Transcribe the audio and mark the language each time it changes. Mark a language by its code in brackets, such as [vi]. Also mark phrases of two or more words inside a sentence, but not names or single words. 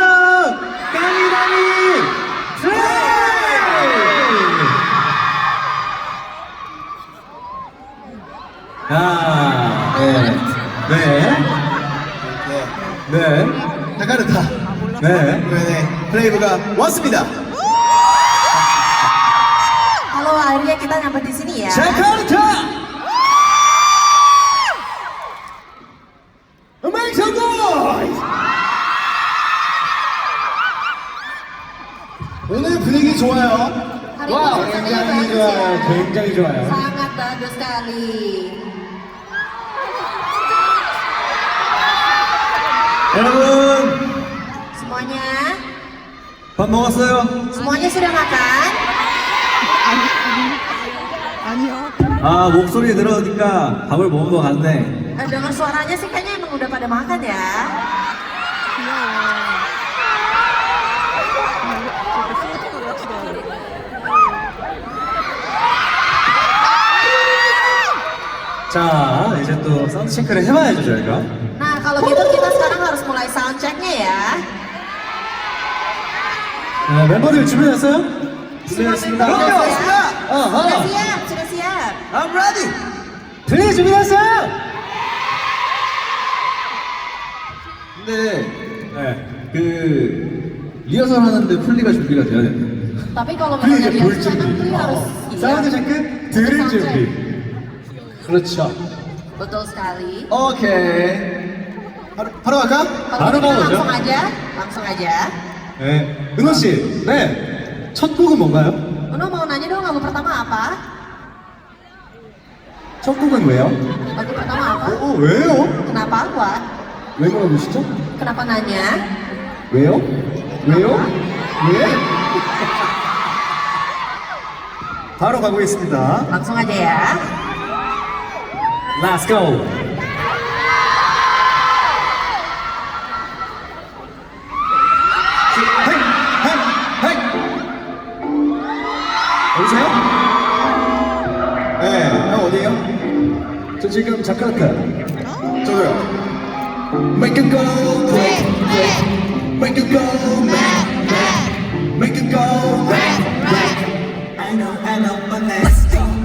[ko] 까미다미! 아, 네. 네. 네. 자카르타. 네. 네. 플레이브가 왔습니다. [id] Halo, akhirnya kita nyampe di sini ya. [ko] 자카르타! [en] Make some noise! [ko] 오늘 분위기 좋아요. [id] Hari [ko] 와, [id] ini suasananya [ko] 굉장히 [id] bagus [ko] 좋아요. [id] ya. [ko] 굉장히 좋아요. [id] Sangat bagus sekali. [ko] 여러분, [id] Semuanya, [ko] 밥 먹었어요? [id] semuanya sudah makan? [ko] 아, 목소리 들어오니까 밥을 먹은 것 같네. [id] Dengar suaranya sih kayaknya emang udah pada makan ya. [ko] 자, 이제 또 사운드 체크를 해봐야죠, 저희가. [id] Nah, kalau gitu kita sekarang harus mulai [en] sound check- [id] nya ya. [ko] 멤버들 준비됐어요? 준비됐습니다. [id] Sudah siap? [ko] 왔습니다. [id] Sudah siap, sudah siap. [en] I'm ready. [ko] 플레이 준비됐어요? 근데 네. 그 리허설 하는데 플리가 준비가 돼야 되네. [id] Tapi kalau [ko] 플레이 [id] misalnya [ko] 이제 볼 [id] dia [ko] 준비. [id] Pri harus [ko] 사운드 체크 들을 사운드 준비. 그렇죠. [id] Betul sekali. [ko] 오케이. 바로 갈까? [id] Kalau Baru gitu mau, langsung Jo? aja, langsung aja. [ko] 네. 은호 씨, 네. 첫 곡은 뭔가요? [id] Uno mau nanya dong lagu pertama apa? [ko] 첫 곡은 왜요? [id] Lagu pertama apa? [ko] 왜요? [id] Kenapa Wak? [ko] 왜 물어보시죠? [id] Kenapa nanya? [ko] 왜요? 왜요? 왜? 바로 가보겠습니다. [id] Langsung aja ya. [en] Let's go. 헤이, 헤이, 헤이. [ko] 여보세요? 네. 형 어디에요? 저 지금 자카르타. 저도요. [en] Make it go quick, quick. Make it go mad, mad. Make it go rap, rap. I know, but let's go.